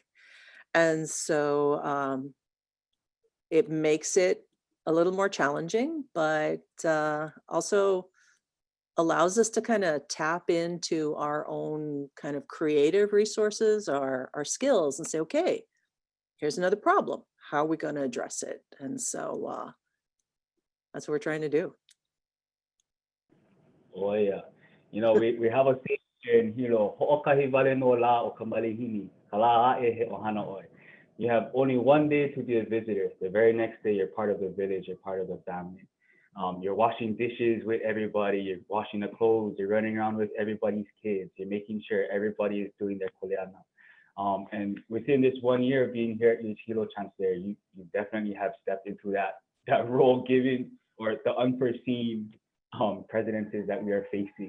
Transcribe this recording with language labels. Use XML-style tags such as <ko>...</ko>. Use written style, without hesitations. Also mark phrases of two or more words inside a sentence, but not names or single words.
<en>And so it makes it a little more challenging, but also allows us to kind of tap into our own kind of creative resources, our skills, and say, okay, here's another problem. How are we going to address it? And so that's what we're trying to do. Oh yeah. We have a saying here in Hilo,</en> <haw>"Ho'okahivale no la o kamalihini, kala'ae he ohana oi."</haw> <en>You have only one day to be a visitor. The very next day, you're part of the village, you're part of the family. You're washing dishes with everybody, you're washing the clothes, you're running around with everybody's kids, you're making sure everybody is doing their kuleana. And within this 1 year of being here at UH Hilo Chancellor, you definitely have stepped into that role given or the unforeseen presidencies that we are facing.</en>